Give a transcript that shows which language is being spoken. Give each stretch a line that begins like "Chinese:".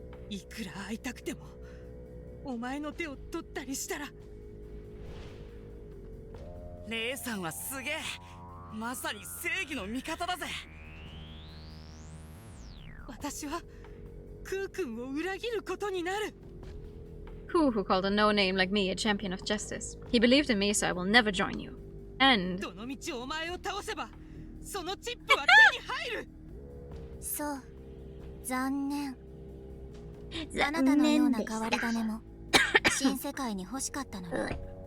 Japanese: いくら会いたくてもお前の手を取ったりしたら。レイさんはすげえ。まさに正義の味方だぜ。私はクー君を裏切ることになる。
English: Who called a no-name like me a champion of justice? He believed in me, so I will never join you. And
Japanese: どのみちお前を倒せばそのチップは手に入る。そう、残念。あなたのような変わり種も新世界に欲しかったのに。